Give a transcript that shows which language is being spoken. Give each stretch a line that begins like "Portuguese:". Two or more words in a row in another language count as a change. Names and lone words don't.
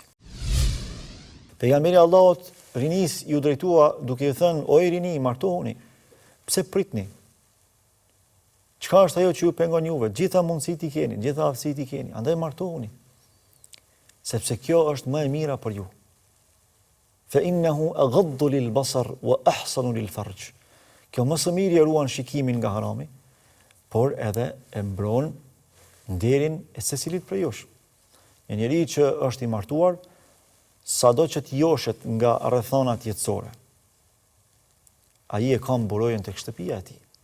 Albanian: Pejgamberi Allahut rinis ju drejtua duke i thënë: "O i rini, martohuni. Pse pritni? Çka është ajo që ju pengon juve? Gjitha mundësitë i keni, gjitha aftësitë i keni, andaj martohuni. Sepse kjo është më e mira për ju.
Arabic: فإنه أغض للبصر وأحصن للفرج."
Albanian: Kjo më së miri e ruan shikimin nga harami, por edhe e mbron nderin e secilit prej jush. Një njeri që është i martuar, sado që të joshet nga rrethonat jetësore, ai e ka mburojën tek shtëpia e tij.